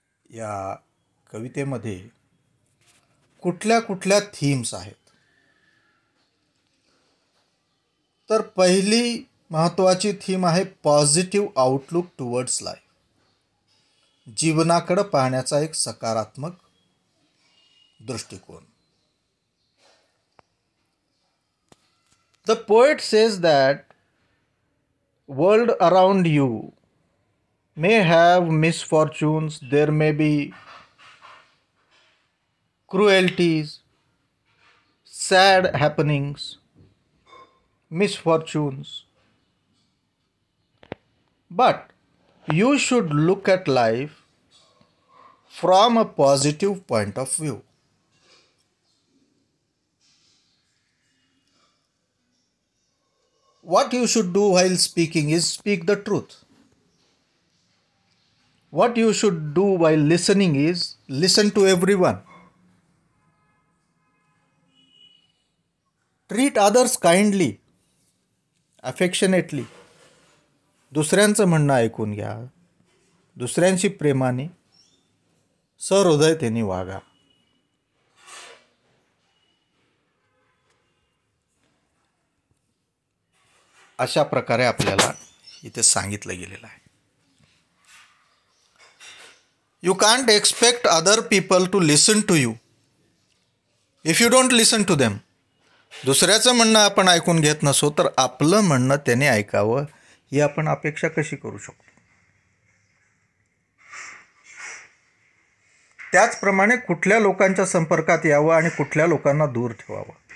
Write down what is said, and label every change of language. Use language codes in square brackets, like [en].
[mr] या कवितेमध्ये कुठल्या कुठल्या थीम्स आहेत, तर पहिली महत्त्वाची थीम आहे [en] Positive outlook towards life. [mr] जीवनाकडे पाहण्याचा एक सकारात्मक दृष्टिकोन. [en] The poet says that world around you may have misfortunes, there may be cruelties, sad happenings, misfortunes, but you should look at life from a positive point of view. What you should do while speaking is speak the truth. What you should do while listening is listen to everyone. Treat others kindly, affectionately. [mr] दुसऱ्यांचं म्हणणं ऐकून घ्या. दुसऱ्यांशी प्रेमाने, सहृदयतेने वागा. अशा प्रकारे आपल्याला इथे सांगितलं गेलेलं आहे. [en] You can't expect other people to listen to you if you don't listen to them. [mr] दुसऱ्याचं म्हणणं आपण ऐकून घेत नसो तर आपलं म्हणणं त्याने ऐकावं ही आपण अपेक्षा कशी करू शकतो. त्याचप्रमाणे कुठल्या लोकांच्या संपर्कात यावं आणि कुठल्या लोकांना दूर ठेवावं.